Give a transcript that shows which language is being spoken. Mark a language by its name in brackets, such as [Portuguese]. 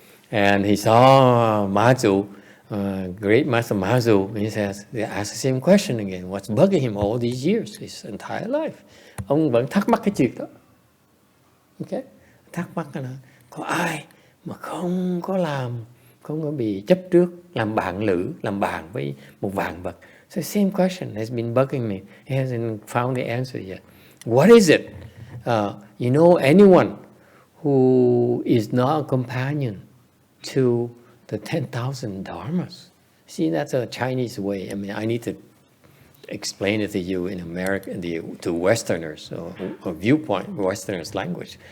[English] And he saw MaZu, great Master MaZu, and he says, they ask the same question again. What's bugging him all these years, his entire life? [Vietnamese] Ông vẫn thắc mắc cái chuyện đó. Okay? Thắc mắc là có ai mà không không có bị chấp trước, làm bạn lữ, làm bạn với một vạn vật. [English] So same question has been bugging me. He hasn't found the answer yet. What is it? You know, anyone who is not a companion to the 10,000 dharmas. See, that's a Chinese way. I mean, I need to explain it to you in American, to Westerners, or viewpoint, Westerners' language.